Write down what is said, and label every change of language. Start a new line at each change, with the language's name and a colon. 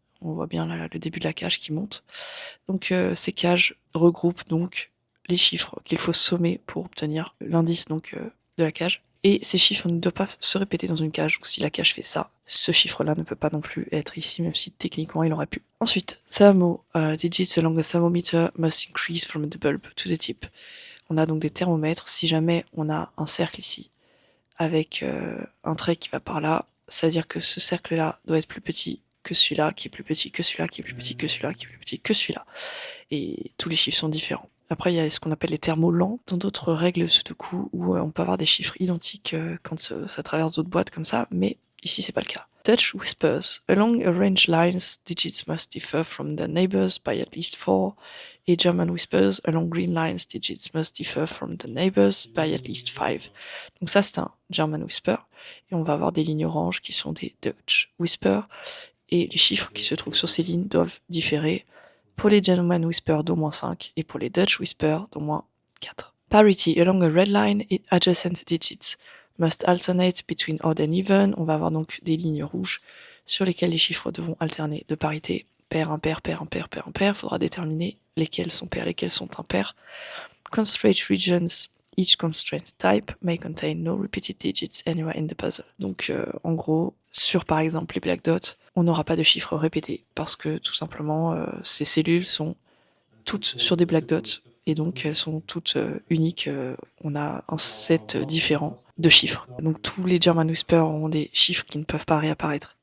French: On voit bien là, le début de la cage qui monte. Donc ces cages regroupent donc les chiffres qu'il faut sommer pour obtenir l'indice donc de la cage. Et ces chiffres ne doivent pas se répéter dans une cage. Donc si la cage fait ça, ce chiffre-là ne peut pas non plus être ici, même si techniquement il aurait pu.
English: Ensuite, thermo digits along the thermometer must increase from the bulb to the tip.
French: On a donc des thermomètres. Si jamais on a un cercle ici avec un trait qui va par là, ça veut dire que ce cercle-là doit être plus petit que celui-là, qui est plus petit que celui-là, qui est plus petit que celui-là, qui est plus petit que celui-là. Et tous les chiffres sont différents. Après, il y a ce qu'on appelle les thermos lents, dans d'autres règles sudoku, où on peut avoir des chiffres identiques quand ça traverse d'autres boîtes comme ça, mais ici c'est pas le cas.
English: Dutch whispers. Along arranged lines, digits must differ from their neighbors by at least 4. Et German whispers. Along green lines, digits must differ from the neighbors by at least 5.
French: Donc ça c'est un German whisper. Et on va avoir des lignes oranges qui sont des Dutch whispers. Et les chiffres qui se trouvent sur ces lignes doivent différer pour les German Whisper d'au moins 5 et pour les Dutch Whisper d'au moins 4.
English: Parity along a red line et adjacent digits must alternate between odd and even.
French: On va avoir donc des lignes rouges sur lesquelles les chiffres devront alterner de parité. Pair, impair, pair, impair, pair, impair. Il faudra déterminer lesquels sont pairs, lesquels sont impairs.
English: Constraint regions. Each constraint type may contain no repeated digits anywhere in the puzzle.
French: Donc en gros, sur par exemple les black dots, on n'aura pas de chiffres répétés parce que tout simplement ces cellules sont toutes sur des black dots et donc elles sont toutes uniques. On a un set différent de chiffres. Donc tous les German Whisper auront des chiffres qui ne peuvent pas réapparaître.